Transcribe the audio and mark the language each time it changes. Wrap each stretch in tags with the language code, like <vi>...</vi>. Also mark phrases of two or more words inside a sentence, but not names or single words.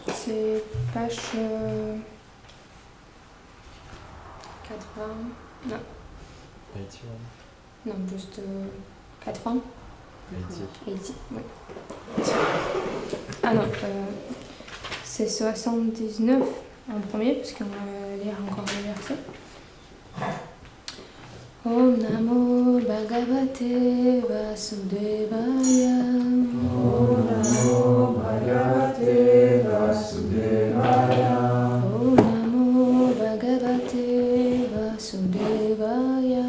<fr>c'est page 80. Non. 81. Non, juste 80. 80, oui. Ah non, c'est 79 en premier, parce qu'on va lire encore le verset.</fr> <sa>ॐ नमो भगवते वासुदेवाय. ॐ नमो भगवते वासुदेवाय. ॐ नमो भगवते वासुदेवाय.</sa>